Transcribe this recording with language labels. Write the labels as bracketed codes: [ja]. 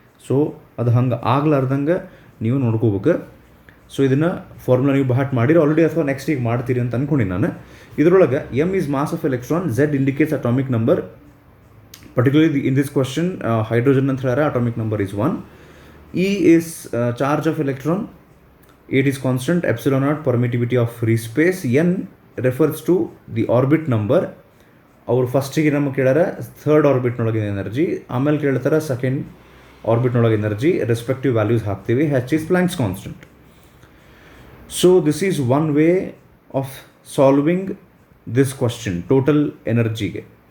[kn] So ಅದು ಹಂಗೆ ಆಗ್ಲಾರ್ದಂಗೆ ನೀವು ನೋಡ್ಕೋಬೇಕು. ಸೊ ಇದನ್ನು ಫಾರ್ಮುಲಾ ನೀವು ಬಹಾಟ್ ಮಾಡಿರಿ ಆಲ್ರೆಡಿ ಅಥವಾ ನೆಕ್ಸ್ಟ್ ಈಗ ಮಾಡ್ತೀರಿ ಅಂತ ಅಂದ್ಕೊಂಡು ನಾನು. ಇದರೊಳಗೆ [en] M is mass of electron, Z indicates atomic number. Particularly in this question hydrogen [kn] ಅಂತ ಹೇಳ್ಯಾರ, [en] Atomic number is 1. E is charge of electron, 8 is constant, epsilon naught permittivity of free space, n refers to the orbit number. [kn] ಅವ್ರು ಫಸ್ಟಿಗೆ ನಮಗೆ ಕೇಳ್ಯಾರ third ಆರ್ಬಿಟ್ನೊಳಗಿನ energy, ಆಮೇಲೆ ಕೇಳ್ತಾರೆ second ಆರ್ಬಿಟ್ನೊಳಗೆ energy, respective values ಹಾಕ್ತೀವಿ. [en] H is Planck's constant. So this is one way of solving this question total ಎನರ್ಜಿಗೆ.